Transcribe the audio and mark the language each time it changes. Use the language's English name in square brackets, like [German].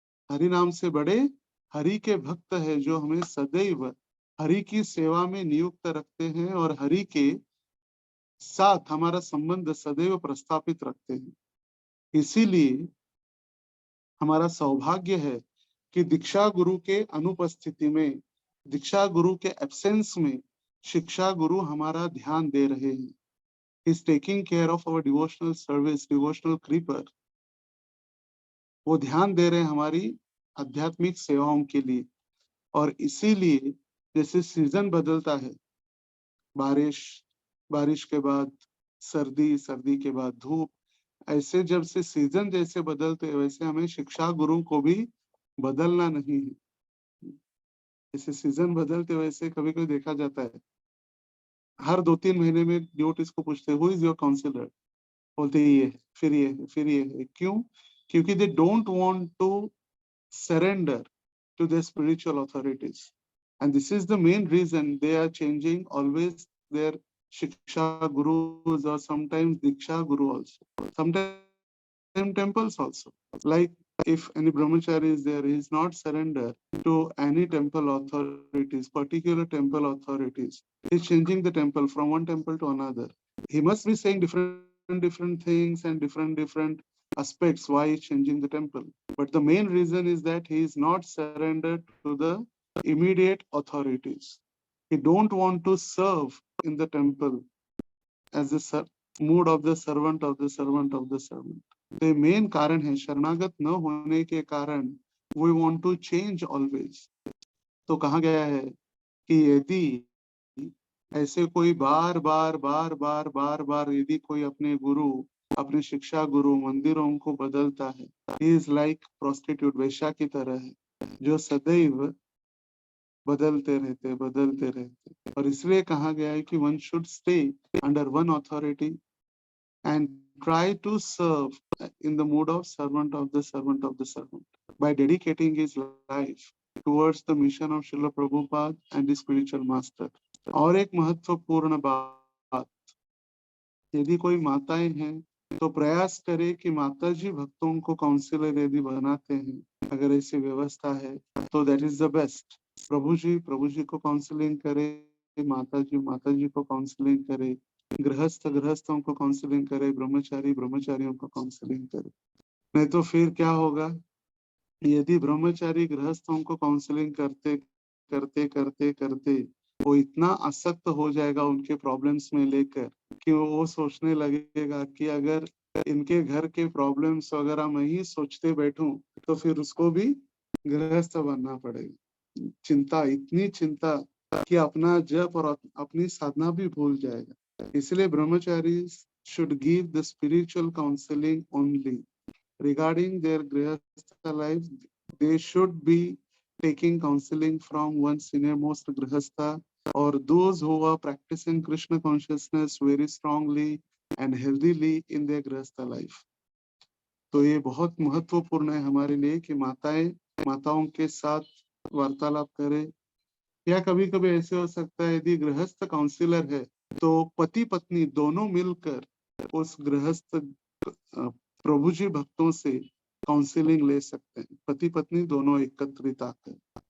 [Hindi] हरि नाम से बड़े हरि के भक्त है, जो हमें सदैव हरि की सेवा में नियुक्त रखते हैं और हरि के साथ हमारा संबंध सदैव प्रस्थापित रखते हैं। इसीलिए हमारा सौभाग्य है कि दीक्षा गुरु के अनुपस्थिति में, दीक्षा गुरु के एब्सेंस में शिक्षा गुरु हमारा ध्यान दे रहे हैं। [English] He is taking care of our devotional service, devotional creeper. [Hindi] वो ध्यान दे रहे हैं हमारी आध्यात्मिक सेवाओं के लिए। और इसीलिए जैसे सीजन बदलता है, बारिश, बारिश के बाद सर्दी, सर्दी के बाद धूप, ऐसे जब से सीजन जैसे बदलते हैं वैसे हमें शिक्षा गुरु को भी बदलना नहीं है। जैसे सीजन बदलते वैसे कभी कभी देखा जाता है, हर 2-3 महीने में ड्यूटीज को पूछते हैं, [English] who is your counsellor, [Hindi] बोलते हैं ये है, फिर ये है, फिर ये है। क्यों? क्योंकि [English] They don't want to surrender to their spiritual authorities, and this is the main reason they are changing always their shiksha gurus, or sometimes diksha guru also, sometimes temples also. Like if any brahmachari is there, he is not surrender to any temple authorities, particular temple authorities. He is changing the temple from one temple to another. He must be saying different things and different aspects why he is changing the temple. But the main reason is that he is not surrendered to the immediate authorities. He don't want to serve in the temple as the mood of the servant of the servant of the servant. The main [Hindi] कारण है, शरणागत न होने के कारण [English] we want to change always. [Hindi] तो कहा गया है कि यदि ऐसे कोई बार बार बार बार बार बार यदि कोई अपने गुरु अपने शिक्षा गुरु मंदिरों को बदलता है, [English] he is like prostitute, [Hindi] वेश्या की तरह है, जो सदैव बदलते रहते। और इसलिए कहा गया है कि [English] one should stay under one authority and try to serve in the mood of servant of the servant of the servant by dedicating his life towards the mission of Srila Prabhupada and the spiritual master. [Hindi] और एक महत्वपूर्ण बात, यदि कोई माताएं हैं तो प्रयास करे कि माताजी भक्तों को काउंसिलर यदि बनाते हैं, अगर ऐसी व्यवस्था है तो [English] That is the best. [Hindi] प्रभु जी को काउंसलिंग करे, माताजी को काउंसलिंग करे, गृहस्थों को काउंसलिंग करे, ब्रह्मचारियों को काउंसलिंग करे। नहीं तो फिर क्या होगा, यदि ब्रह्मचारी गृहस्थों को काउंसलिंग करते करते करते करते वो इतना आसक्त हो जाएगा उनके प्रॉब्लम्स में लेकर कि वो सोचने लगेगा कि अगर इनके घर के प्रॉब्लम्स वगैरह मैं ही सोचते बैठूं तो फिर उसको भी गृहस्थ बनना पड़ेगा। चिंता, इतनी चिंता कि अपना जप और अपनी साधना भी भूल जाएगा। [English] इसलिए brahmachari should give the spiritual counseling only regarding their grihastha life. They should be taking counseling from one senior-most grihastha or those who are practicing Krishna consciousness very strongly and healthily in their grihastha life. [Hindi] तो ये बहुत महत्वपूर्ण है हमारे लिए कि माताओं के साथ वार्तालाप करें। या कभी कभी ऐसे हो सकता है यदि गृहस्थ काउंसिलर है तो पति पत्नी दोनों मिलकर उस गृहस्थ प्रभु जी भक्तों से काउंसलिंग ले सकते हैं, पति पत्नी दोनों एकत्रित आकर।